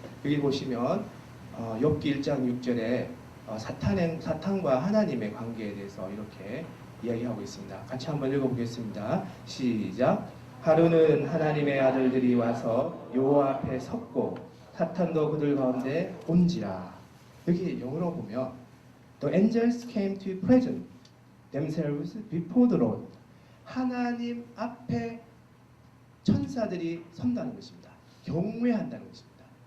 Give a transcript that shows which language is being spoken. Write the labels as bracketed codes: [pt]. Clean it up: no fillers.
[ko] 여기 보시면 욥기 1장 6절에 사탄과 하나님의 관계에 대해서 이렇게 이야기하고 있습니다. 같이 한번 읽어보겠습니다. 시작. 하루는 하나님의 아들들이 와서 여호와 앞에 섰고 사탄도 그들 가운데 온지라. 여기 영어로 보면 [en] The angels came to present themselves before the Lord. [ko] 하나님 앞에 천사들이 선다는 것입니다. 경외한다는 것입니다.